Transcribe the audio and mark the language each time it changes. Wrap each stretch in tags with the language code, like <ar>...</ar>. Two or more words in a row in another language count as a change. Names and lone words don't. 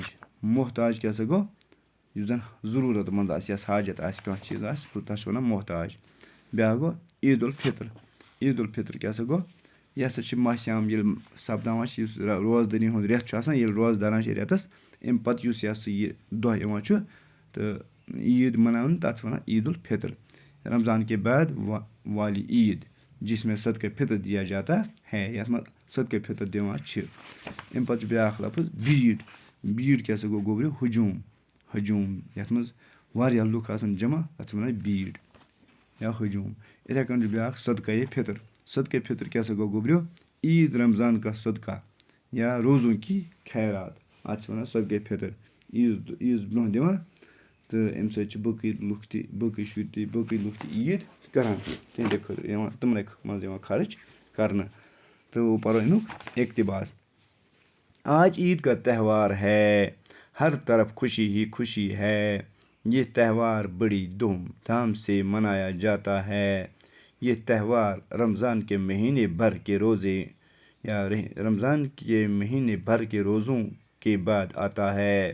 <ks>محتاج کیٛاہ سا گوٚو یُس زَن ضروٗرت منٛد آسہِ یَس حاجت آسہِ کانٛہہ چیٖز آسہِ تَتھ چھِ وَنان محتاج. بیٛاکھ گوٚو عیٖدالفطر. عیٖدالفطر کیٛاہ سا گوٚو یہِ ہسا چھِ ماہِ صیام ییٚلہِ سپداوان چھِ یُس روزدٔری ہُنٛد رٮ۪تھ چھُ آسان ییٚلہِ روزٕ دَران چھِ رٮ۪تَس اَمہِ پَتہٕ یُس یہِ ہسا یہِ دۄہ یِوان چھُ تہٕ عیٖد مَناونہٕ تَتھ چھِ وَنان عیٖدالفطر.</ks> <ur>رمضان کے بعد والی عیٖد جس میں صدقہ فطر دیا جاتا ہے</ur> <ks>یَتھ منٛز صدقہ فطر دِوان چھِ. اَمہِ پَتہٕ چھُ بیٛاکھ لفظ بیٖڈ. بیٖڈ کیٛاہ سا گوٚو گوٚبرِو ہجوٗم. ہجوٗم یَتھ منٛز واریاہ لُکھ آسان جمع تَتھ چھِ وَنان بیٖڈ یا ہجوٗم. یِتھَے کٔنۍ چھُ بیٛاکھ صدقہ فطر. صدقہ فطر کیٛاہ سا گوٚو گوٚبرِو</ks> <ur>عیٖد رمضان کا صدقہ یا روزوں کی خیرات</ur> <ks>اَتھ چھِ وَنان صدقہ فطر. عیٖذ برونٛہہ دِوان تہٕ اَمہِ سۭتۍ چھِ باقٕے لُکھ تہِ باقٕے شُرۍ تہِ باقٕے لُکھ تہِ عیٖد کَران تِہنٛدِ خٲطرٕ یِوان تِمنٕے منٛز یِوان خرٕچ کَرنہٕ. تہٕ وۄنۍ پَرو اَمیُک اقتباس.</ks> <ur>آج عید کا تہوار ہے ہر طرف خوشی ہی خوشی ہے یہ تہوار بڑی دھوم دھام سے منایا جاتا ہے. یہ تہوار رمضان کے مہینے بھر کے روزے یا رمضان کے مہینے بھر کے روزوں کے بعد آتا ہے.</ur>